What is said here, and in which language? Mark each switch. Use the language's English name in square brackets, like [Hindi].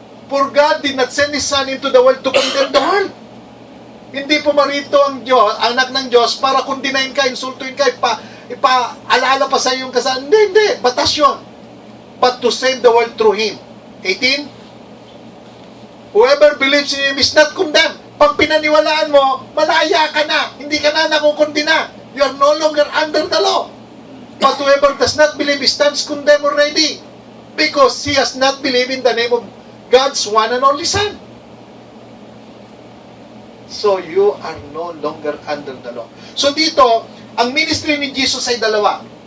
[English] For God did not send His Son into the world to condemn the world. [Filipino] Hindi pumarito ang Diyos, anak ng Diyos, para kundinahin ka, insultuin ka, ipa-alaala pa sa iyong kasalanan. Hindi. Batas yun. [English] But to save the world through Him. [Filipino] 18. [English] Whoever believes in Him is not condemned. [Filipino] Pag pinaniwalaan mo, malaya ka na. Hindi ka na nakukundina. [English] You are no longer under the law. But whoever does not believe stands condemned already, because he has not believed in the name of God's one and only Son. So you are no longer under the law. [Filipino] So dito, ang ministry ni Jesus ay dalawa.